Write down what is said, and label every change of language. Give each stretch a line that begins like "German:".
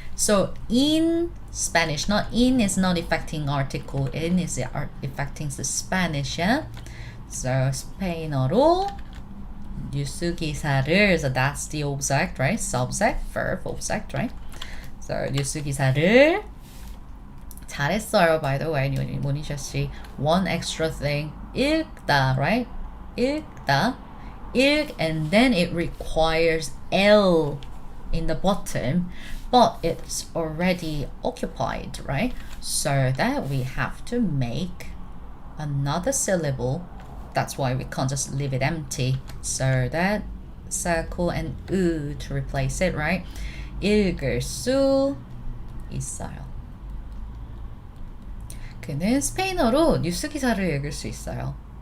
English: So in Spanish, not in is not affecting article. In is affecting the Spanish, yeah?
Korean: So 스페인어로 뉴스 기사를.
English: So that's the object, right? Subject, verb, object, right? So
Korean: 뉴스 기사를 잘했어요,
English: by the way, 모니샤 씨. One extra thing. 읽다, right? 읽다. And then it requires L in the bottom, but it's already occupied, right? So that we have to make another syllable. That's why we can't just leave it empty. So that circle and to replace it, right?
Korean: 읽을 수 있어요. 그는 스페인어로 뉴스 기사를 읽을 수 있어요.